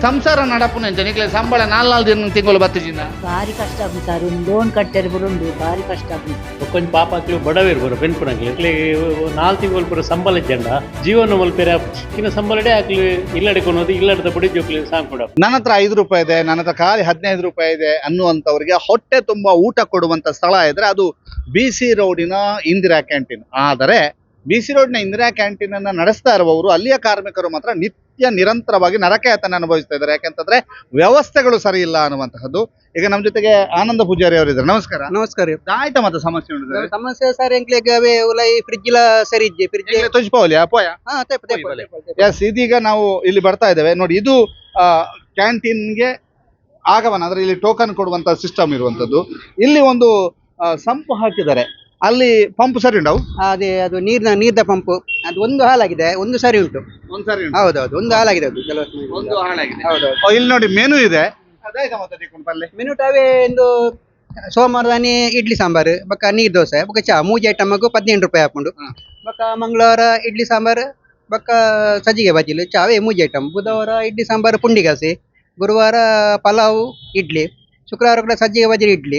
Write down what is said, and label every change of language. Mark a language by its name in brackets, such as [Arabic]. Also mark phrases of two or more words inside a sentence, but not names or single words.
[Tulu] ಸಂಸಾರ ನಡಪುನ ನಿಕ್ಲೆ ಸಂಬಳ 4 ತಿಂಗಳು ಬತ್ತಿಜಿನ ಭಾರಿ ಕಷ್ಟ ಆಗುದು ಸರ್ ಲೋನ್ ಕಟ್ಟರೆ ಬರುಂಡು ಭಾರಿ ಕಷ್ಟ ಆಗುದು ಕೊಂಚ ಪಾಪಕ್ಲು ಬಡವೇರು ಬರೋ ಬೆನ್ಪುನಕ್ಲು ಇಕ್ಲಿ 4 ತಿಂಗಳು ಪೂರ ಸಂಬಳ ಇದ್ದಂಡ ಜೀವನ ಮಲ್ಪೇರೆ ಇನ್ನು ಸಂಬಳಡೆ ಆಗ್ಲಿ ಇಲ್ಲಡೆ ಕೊನೋದು ಇಲ್ಲಡದ ಬಡಿ ಜೋಕ್ಲಿ ಸಾಂಗ್ ಕೊಡ [Kannada] ನನ್ನ ಹತ್ರ 5 ರೂಪಾಯಿ ಇದೆ, ನನ್ನ ಹತ್ರ ಖಾಲಿ 15 ರೂಪಾಯಿ ಇದೆ ಅನ್ನುವಂಥವ್ರಿಗೆ ಹೊಟ್ಟೆ ತುಂಬಾ ಊಟ ಕೊಡುವಂತ ಸ್ಥಳ ಇದ್ರೆ ಅದು BC ರೋಡಿನ ಇಂದಿರಾ ಕ್ಯಾಂಟೀನ್. ಆದರೆ BC ರೋಡ್ನ ಇಂದಿರಾ ಕ್ಯಾಂಟೀನ್ ಅನ್ನ ನಡೆಸ್ತಾ ಇರುವವರು ಅಲ್ಲಿಯ ಕಾರ್ಮಿಕರು ಮಾತ್ರ ನಿತ್ಯ ನಿರಂತರವಾಗಿ ನರಕಯಾತನೆ ಅನುಭವಿಸ್ತಾ ಇದ್ದಾರೆ. ಯಾಕೆಂತಂದ್ರೆ ವ್ಯವಸ್ಥೆಗಳು ಸರಿ ಇಲ್ಲ ಅನ್ನುವಂತಹದ್ದು. ಈಗ ನಮ್ಮ ಜೊತೆಗೆ ಆನಂದ ಪೂಜಾರಿ ಅವರು ಇದ್ದಾರೆ. ನಮಸ್ಕಾರ. ನಮಸ್ಕಾರ. [Tulu] ಆಯ್ತಾ ಮತ್ತೆ ಸಮಸ್ಯೆ ಉಂಟು ಸಮಸ್ಯೆ ಸರ್ ಎಂಕ್ಲಿಗೆ ಅವೇ ಉಲೈ ಫ್ರಿಡ್ಜ್ ಲ ಸರಿ ಇಜ್ಜೆ ಫ್ರಿಡ್ಜ್ ತುಜ್ಪೋಲಿ ಅಪೋಯ ಹಾ ತೆಪ್ಪ [English] ಎಸ್. [Kannada] ಇದೀಗ ನಾವು ಇಲ್ಲಿ ಬರ್ತಾ ಇದ್ದೇವೆ ನೋಡಿ. ಇದು ಕ್ಯಾಂಟೀನ್ಗೆ ಆಗಮನ ಅಂದ್ರೆ ಇಲ್ಲಿ ಟೋಕನ್ ಕೊಡುವಂತ ಸಿಸ್ಟಮ್ ಇರುವಂತದ್ದು. ಇಲ್ಲಿ ಒಂದು ಸಂಪು ಹಾಕಿದ್ದಾರೆ. ಅಲ್ಲಿ ಪಂಪ್ [Tulu] ಸರಿ ಉಂಟು [Kannada] ಅದೇ ಅದು ನೀರ್ದ ಪಂಪ್ ಅದು ಒಂದು ಹಾಲಾಗಿದೆ, ಒಂದು [Tulu] ಸರಿ ಉಂಟು. [Kannada] ಒಂದ್ಸರಿ ಹೌದೌದು ಒಂದು ಹಾಲಾಗಿದೆ ಅದು ಒಂದು ಹಾಳಾಗಿದೆ. ಹೌದೌದು. ಇಲ್ಲಿ ನೋಡಿ ಮೆನು ಇದೆ. [Tulu] ಮಿನಿಟ್ ಅವೇ ಒಂದು ಸೋಮವಾರದಾನಿ ಇಡ್ಲಿ ಸಾಂಬಾರು ಬೊಕ್ಕ ನೀರ್ ದೋಸೆ ಬೊಕ್ಕ ಚಾ 3 ಐಟಮ್ಗೂ 15 ರೂಪಾಯಿ ಹಾಕೊಂಡು ಬೊಕ್ಕ ಮಂಗಳವಾರ ಇಡ್ಲಿ ಸಾಂಬಾರು ಬೊಕ್ಕ ಸಜ್ಜಿಗೆ ಬಜ್ಜಿಲು ಚಾವೇ 3 ಐಟಮ್. ಬುಧವಾರ ಇಡ್ಲಿ ಸಾಂಬಾರು ಪುಂಡಿಗಾಸಿ, ಗುರುವಾರ ಪಲಾವು ಇಡ್ಲಿ, ಶುಕ್ರವಾರ ಕೂಡ ಸಜ್ಜಿಗೆ ಬಜ್ಜಿ ಇಡ್ಲಿ.